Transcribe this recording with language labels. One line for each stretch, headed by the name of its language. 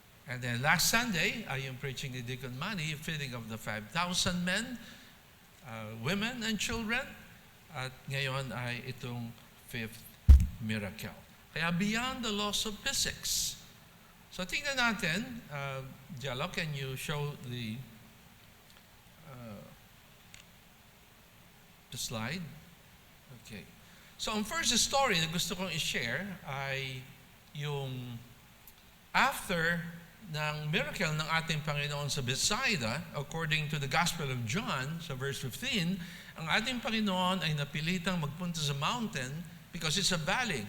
English: And then last Sunday, ay yung preaching ni Deacon Manny, feeding of the 5,000 men, women and children.
Filipino: At ngayon ay itong fifth miracle.
English: Kaya beyond the laws of physics.
Filipino: So tingnan natin,
English: Jello, can you show the slide? Okay.
Filipino: So ang first story na gusto kong i-share ay yung after ng miracle ng ating Panginoon sa Bethsaida,
English: according to the Gospel of John,
Filipino: sa verse 15, ang ating Panginoon ay napilitang magpunta sa mountain
English: because it's a valley.